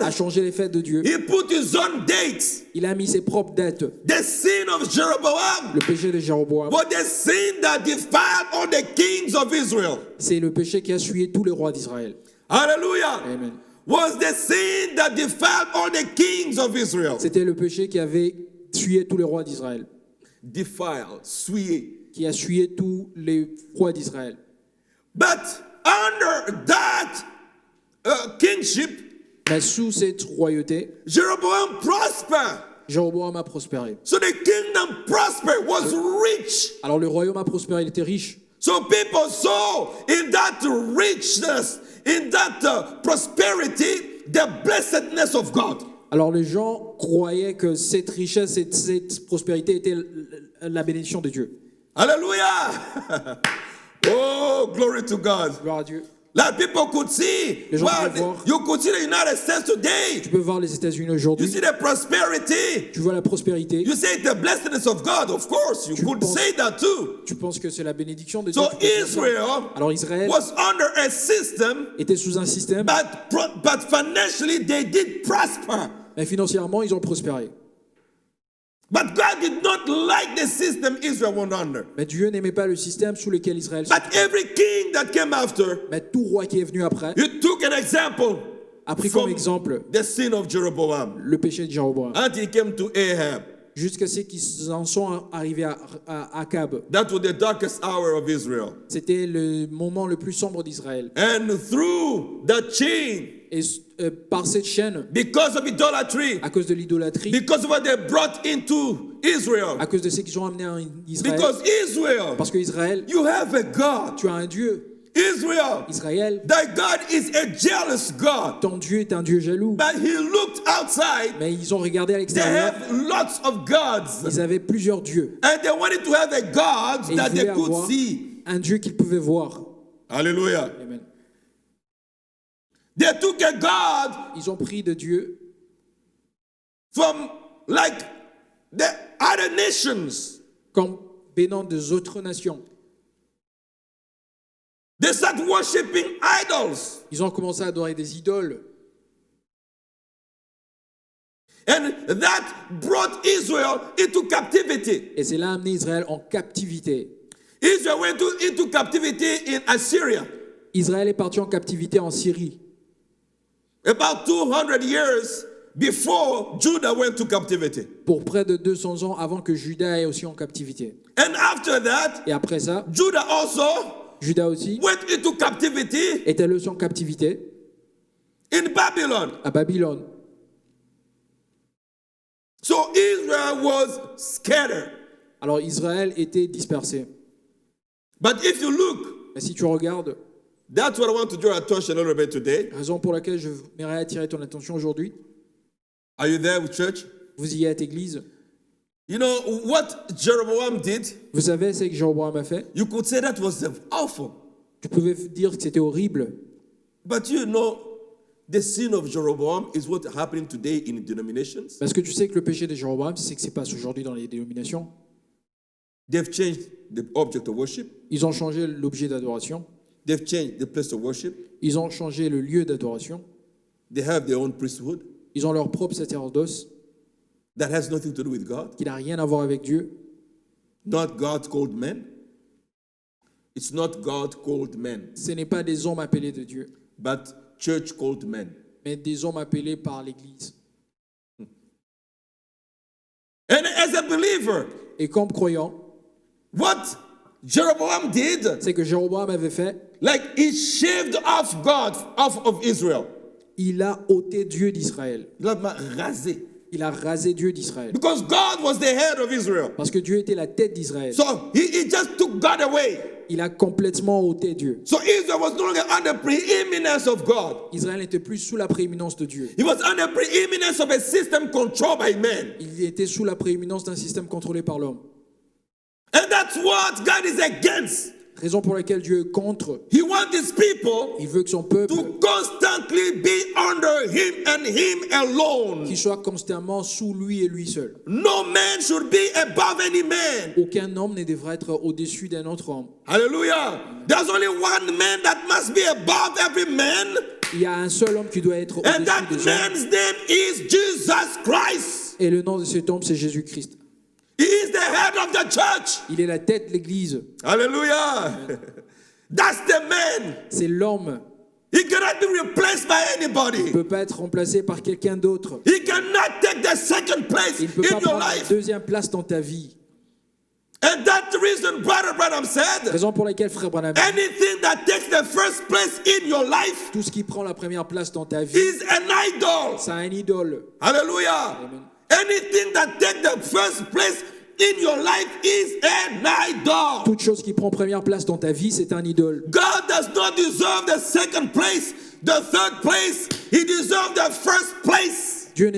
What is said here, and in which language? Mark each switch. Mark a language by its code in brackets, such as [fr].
[fr] a changé les fêtes de Dieu. [en] He put his own dates. [fr] Il a mis ses propres dates. [en] The sin of Jeroboam [fr] Le péché de Jéroboam, [en] was the sin that defiled all the kings of Israel. [fr] c'est le péché qui a souillé tous les rois d'Israël. [en] Hallelujah. Amen. Was the sin that defiled all the kings of Israel. [fr] C'était le péché qui avait essuyé tous les rois d'Israël, [en] defiled, [fr] souillé. qui a essuyé tous les rois d'Israël. [en] But under that kingship, [fr] Mais sous cette royauté, [en] Jeroboam prospered. [fr] Jéroboam a prospéré. [en] So the kingdom prospered, was rich. [fr] Alors le royaume a prospéré, il était riche. [en] So people saw in that richness, in that prosperity, the blessedness of God. [fr] Alors les gens croyaient que cette richesse et cette prospérité était la bénédiction de Dieu. [en] Hallelujah! Oh, glory to God. [fr] Gloire à Dieu. [en] Like people could see, [fr] Les gens [en] well, [fr] pouvaient voir. [en] you could see the United States today. [fr] Tu peux voir les États-Unis [en] You [fr] aujourd'hui, [en] see the prosperity. [fr] tu vois la prospérité, [en] You say the blessedness of God. Of course, you [fr] Tu [en] could [fr] penses- [en] say that too. [fr] tu penses que c'est la bénédiction de Dieu. [en] So [fr] tu peux dire ça. [en] Israel [fr] Alors Israël [en] was under a system, [fr] était sous un système, [en] but financially they did prosper. [fr] mais financièrement ils ont prospéré. [en] But God did not like the system Israel went under. [fr] Mais Dieu n'aimait pas le système sous lequel Israël se [en] But every king that came after, [fr] Mais tout roi qui est venu après [en] he took an example [fr] a pris comme [en] from [fr] exemple [en] the sin of Jeroboam [fr] le péché de Jéroboam. [en] until he came to Ahab. [fr] Jusqu'à ce qu'ils en sont arrivés à Akab. [en] That was the darkest hour of Israel. [fr] C'était le moment le plus sombre d'Israël. [en] And through that chain, [fr] Et par cette chaîne, [en] because of idolatry, [fr] à cause de l'idolâtrie, [en] because of what they brought into Israel, [fr] à cause de ce qu'ils ont amené en Israël, [en] because Israel, [fr] parce que Israël, [en] you have a God. [fr] tu as un Dieu. [en] Israel, [fr] Israël, [en] thy God is a jealous God. [fr] ton Dieu est un Dieu jaloux. [en] But he looked outside. [fr] Mais ils ont regardé à [en] They [fr] l'extérieur, [en] have lots of gods. [fr] ils avaient plusieurs dieux. [en] And they wanted to have a God [fr] Et ils [en] that they [fr] voulaient [en] could [fr] avoir [en] see. [fr] un Dieu qu'ils pouvaient voir. [en] Hallelujah. Amen. They took a God [fr] Ils ont pris de Dieu [en] from like the other nations. [fr] comme bénant des autres nations. [en] They start worshiping idols. [fr] Ils ont commencé à adorer des idoles. [en] And that brought Israel into captivity. [fr] Et c'est là amené Israël en captivité. [en] Israel went into captivity in Assyria. [fr] Israël est parti en captivité en Syrie. [en] About 200 years before Judah went to captivity. [fr] Pour près de 200 ans avant que Juda ait aussi en captivité. [en] And after that, [fr] Et après ça, [en] Judah also [fr] Juda aussi [en] went into captivity [fr] était aussi en captivité [en] in Babylon. [fr] à Babylone. [en] So Israel was scattered. [fr] Alors Israël était dispersé. [en] But if you look, [fr] Mais si tu regardes, [en] that's what I want to draw attention a little bit today. [fr] raison pour laquelle je m'aimerais attirer ton attention aujourd'hui, [en] Are you there with church? [fr] vous y êtes église. [en] You know what Jeroboam did? [fr] Vous savez ce que Jéroboam a fait? [en] You could say that was awful. [fr] Tu pouvais dire que c'était horrible. [en] But you know, the sin of Jeroboam is what happening today in denominations. [fr] Parce que tu sais que le péché de Jéroboam, c'est que c'est passe aujourd'hui dans les dénominations. [en] They've changed the object of worship. [fr] Ils ont changé l'objet d'adoration. [en] They've changed the place of worship. [fr] Ils ont changé le lieu d'adoration. [en] They have their own priesthood [fr] Ils ont leur propre sacerdoce [en] that has nothing to do with God. [fr] qui n'a rien à voir avec Dieu. [en] Not God called men. It's not God called men, [fr] Ce n'est pas des hommes appelés de Dieu, [en] but church called men. [fr] mais des hommes appelés par l'Église. [en] And as a believer, [fr] Et comme croyant, [en] what Jeroboam did, [fr] c'est que Jéroboam avait fait, [en] like he shaved off God off of Israel. [fr] il a ôté Dieu d'Israël. Il a rasé. Il a rasé Dieu d'Israël. [en] Because God was the head of Israel. [fr] Parce que Dieu était la tête d'Israël. [en] So he just took God away. [fr] Il a complètement ôté Dieu. [en] So Israel was no longer under preeminence of God. [fr] Israël n'était plus sous la prééminence de Dieu. [en] He was under preeminence of a system controlled by men. [fr] Il était sous la prééminence d'un système contrôlé par l'homme. [en] And that's what God is against. [fr] Raison pour laquelle Dieu est contre. [en] He wants his people [fr] Il veut que son peuple, [en] to constantly be under him and him alone. [fr] qu'il soit constamment sous lui et lui seul. [en] No man should be above any man. [fr] Aucun homme ne devrait être au-dessus d'un autre homme. [en] Hallelujah. There's only one man that must be above every man, [fr] Il y a un seul homme qui doit être [en] and that [fr] au-dessus des hommes. [en] man's name is Jesus Christ. [fr] Et le nom de cet homme, c'est Jésus-Christ. [en] He is the head of the church. [fr] Il est la tête de l'Église. [en] Hallelujah. That's the man. [fr] C'est l'homme. [en] He cannot be replaced by [fr] Il [en] anybody. [fr] ne peut pas être remplacé par quelqu'un d'autre. [en] He cannot take the second place [fr] Il ne peut [en] in [fr] pas [en] your [fr] prendre la [en] life. [fr] deuxième place dans ta vie. [en] And that's the reason Brother Branham said, [fr] Raison pour laquelle, frère Branham, [en] anything that takes the first place in your life [fr] tout ce qui prend la première place dans ta vie, [en] is an idol. [fr] c'est un idole. [en] Hallelujah. Amen. Anything that takes the first place in your life is an idol. [fr] Toute chose qui prend première place dans ta vie, c'est un idole. [en] God does not deserve the second place, the third place. He deserves the first place.